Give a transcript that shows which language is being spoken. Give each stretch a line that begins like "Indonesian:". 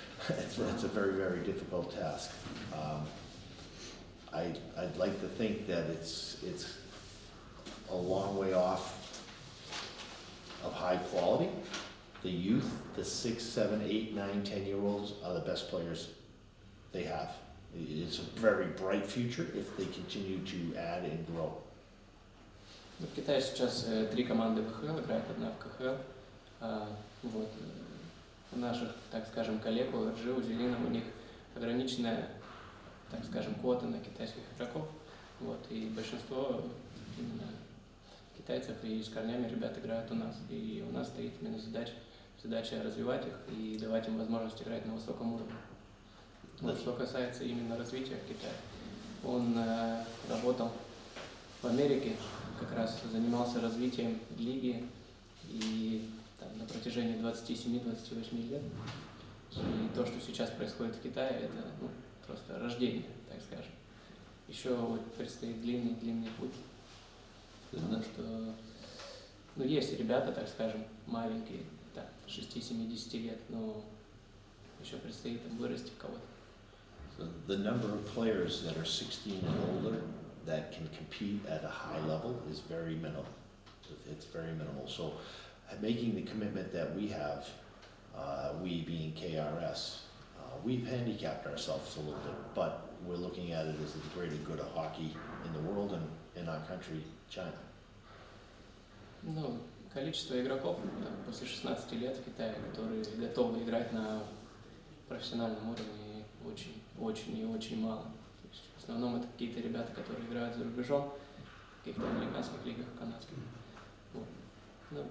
English: It's a very, very difficult task. I'd like to think that it's a long way off of high quality. The youth, the 6, 7, 8, 9, 10-year-olds are the best players they have. It's a very bright future if they continue to add and grow.
Russian: В Китае сейчас 3 команды ВХЛ, играет 1 в КХЛ. Вот. У наших, так скажем, коллег, у РЖ, у Зелином, у них ограниченная, так скажем, квота на китайских игроков. Вот. И большинство именно китайцев и с корнями ребят играют у нас. И у нас стоит именно задача развивать их и давать им возможность играть на высоком уровне. Вот, что касается именно развития в Китае. Он работал в Америке, как раз занимался развитием лиги и там, на протяжении 27-28 лет. И то, что сейчас происходит в Китае, это просто рождение, так скажем. Еще вот предстоит длинный путь. Потому что есть ребята, так скажем, маленькие, 6-7-10 лет, но еще предстоит им вырасти в кого-то.
English: So the number of players that are 16 and older that can compete at a high level is very minimal. It's very minimal. So making the commitment that we have, we being KRS, we've handicapped ourselves a little bit, but we're looking at it as the greater good of hockey in the world and in our country, China.
Russian: Количество игроков после 16 лет в Китае, которые готовы играть на профессиональном уровне, очень мало. То есть в основном это какие-то ребята, которые играют за рубежом, в каких-то американских лигах, канадских. Вот.